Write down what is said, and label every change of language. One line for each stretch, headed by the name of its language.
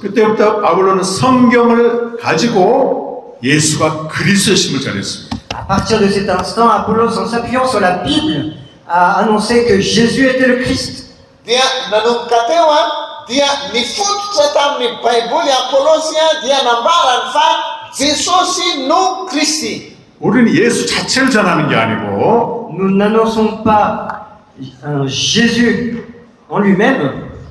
Korean: 그때부터 아볼로는 성경을 가지고 예수가 그리스도심을 전했습니다.
French: À partir de cet instant, Apollos, en s'appuyant sur la Bible, a annoncé que Jésus était le Christ.
Malagasy: Dia nanomboka teo dia nifototra tamin'ny Baiboly Apôlôsy dia nambarany fa Jesosy no Kristy.
Korean: 우리는 예수 자체를 전하는 게 아니고
French: Nous n'annonçons pas un Jésus en lui-même,